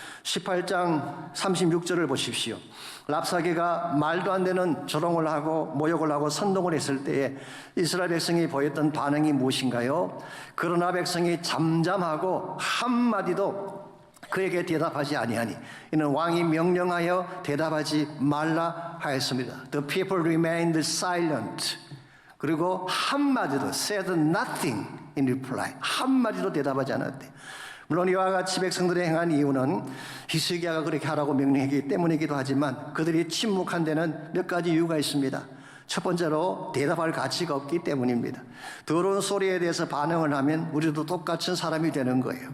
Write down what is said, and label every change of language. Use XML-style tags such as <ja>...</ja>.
<ko>18장 36절을 보십시오. 랍사게가 말도 안 되는 조롱을 하고 모욕을 하고 선동을 했을 때에 이스라엘 백성이 보였던 반응이 무엇인가요? 그러나 백성이 잠잠하고 한마디도 그에게 대답하지 아니하니 이는 왕이 명령하여 대답하지 말라 하였습니다.</ko> <en>The people remained silent.</en> <ko>그리고 한마디도</ko> <en>said nothing in reply.</en> <ko>한마디도 대답하지 않았대. 물론 이와 같이 백성들이 행한 이유는 히스기야가 그렇게 하라고 명령했기 때문이기도 하지만 그들이 침묵한 데는 몇 가지 이유가 있습니다. 첫 번째로 대답할 가치가 없기 때문입니다. 더러운 소리에 대해서 반응을 하면 우리도 똑같은 사람이 되는 거예요.</ko>